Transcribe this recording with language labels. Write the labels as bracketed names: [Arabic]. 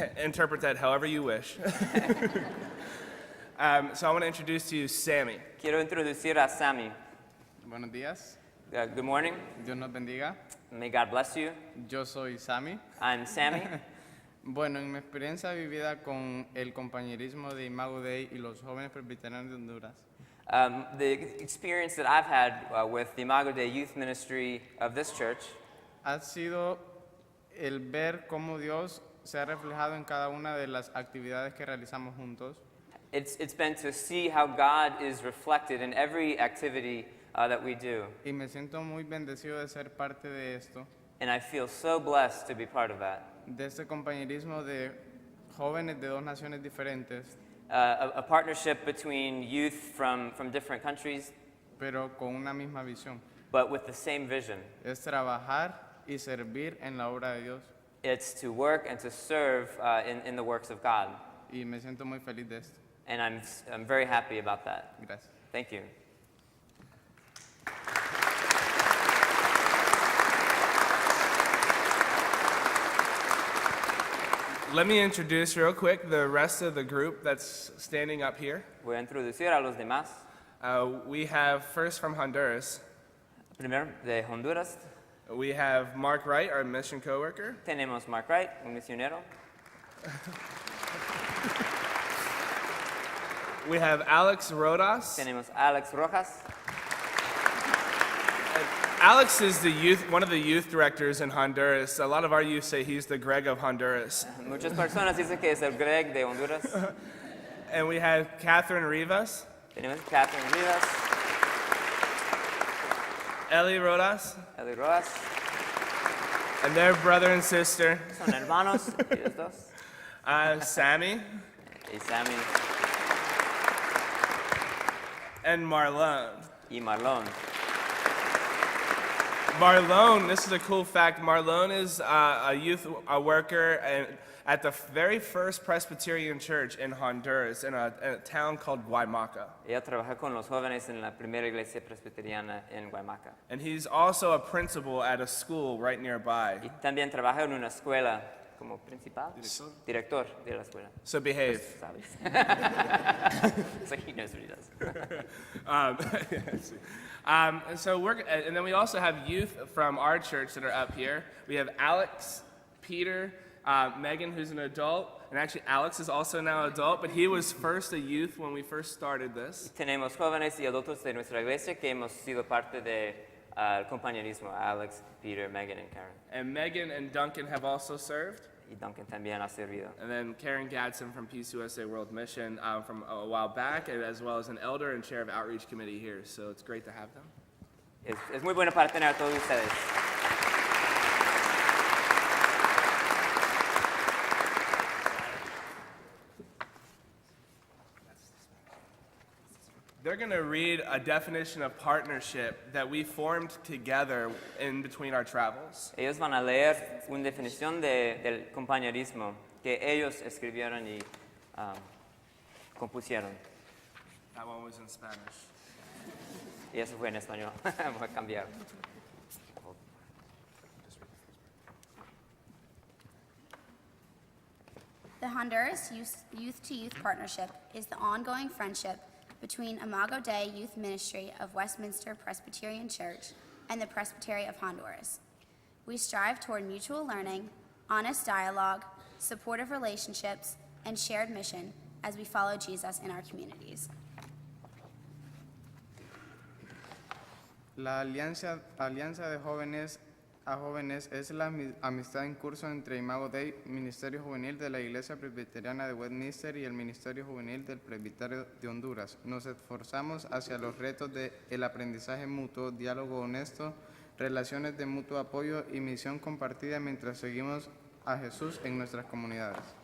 [English] Interpret that however you wish. So I want to introduce to you Sammy. [Spanish] Quiero introducir a Sammy. Buenos días, [English] Good morning. [Spanish] Dios nos bendiga. [English] May God bless you. [Spanish] Yo soy Sammy. [English] I'm Sammy. [Spanish] Bueno, en mi experiencia vivida con el compañerismo de Imago Dei y los jóvenes presbiterianos de Honduras, [English] The experience that I've had with the Imago Dei Youth Ministry of this church [Spanish] ha sido el ver cómo Dios se ha reflejado en cada una de las actividades que realizamos juntos. [English] It's been to see how God is reflected in every activity that we do. [Spanish] Y me siento muy bendecido de ser parte de esto, [English] And I feel so blessed to be part of that. [Spanish] de este compañerismo de jóvenes de dos naciones diferentes, [English] A partnership between youth from different countries, [Spanish] pero con una misma visión. [English] but with the same vision. [Spanish] Es trabajar y servir en la obra de Dios. [English] It's to work and to serve in the works of God. [Spanish] Y me siento muy feliz de esto. [English] And I'm very happy about that. [Spanish] Gracias. [English] Thank you. Let me introduce real quick the rest of the group that's standing up here. [Spanish] Voy a introducir a los demás. [English] We have first from Honduras, [Spanish] Primero, de Honduras, [English] we have Mark Wright, our mission coworker. [Spanish] tenemos Mark Wright, un misionero. [English] We have Alex Rodas. [Spanish] Tenemos Alex Rojas. [English] Alex is one of the youth directors in Honduras. A lot of our youth say he's the Greg of Honduras. [Spanish] Muchas personas dicen que es el Greg de Honduras. [English] And we have Catherine Rivas, [Spanish] Tenemos Catherine Rivas, Eli Rodas, Eli Rojas. [English] and their brother and sister, [Spanish] Son hermanos, ellos dos. Sammy Y Sammy [English] and Marlone. [Spanish] y Marlon. [English] Marlone, this is a cool fact. Marlone is a youth worker at the very first Presbyterian church in Honduras, in a town called Guaymaca. [Spanish] Ella trabaja con los jóvenes en la primera iglesia presbiteriana en Guaymaca. [English] And he's also a principal at a school right nearby. [Spanish] Y también trabaja en una escuela como principal, director de la escuela. [English] So behave. [Spanish] ¿Sabes? [English] So he knows what he does. And so and then we also have youth from our church that are up here. We have Alex, Peter, Megan, who's an adult, and actually Alex is also now an adult, but he was first a youth when we first started this. [Spanish] Tenemos jóvenes y adultos de nuestra iglesia que hemos sido parte de compañerismo. [English] Alex, Peter, Megan, and Karen. And Megan and Duncan have also served. [Spanish] Y Duncan también ha servido. [English] And then Karen Gadsden from Peace USA World Mission from a while back, and as well as an elder and chair of outreach committee here. So it's great to have them. [Spanish] Es muy bueno para tener a todos ustedes. [English] They're going to read a definition of partnership that we formed together in between our travels. [Spanish] Ellos van a leer una definición del compañerismo que ellos escribieron y compusieron. [English] That one was in Spanish. [Spanish] Y eso fue en español. Voy a cambiar. [English] The Honduras Youth-to-Youth Partnership is the ongoing friendship between Imago Dei Youth Ministry of Westminster Presbyterian Church and the Presbytery of Honduras. We strive toward mutual learning, honest dialogue, supportive relationships, and shared mission as we follow Jesus in our communities. [Spanish] La alianza de jóvenes a jóvenes es la amistad en curso entre Imago Dei, Ministerio Juvenil de la Iglesia Presbiteriana de Westminster y el Ministerio Juvenil del Presbiterio de Honduras. Nos esforzamos hacia los retos del aprendizaje mutuo, diálogo honesto, relaciones de mutuo apoyo y misión compartida mientras seguimos a Jesús en nuestras comunidades.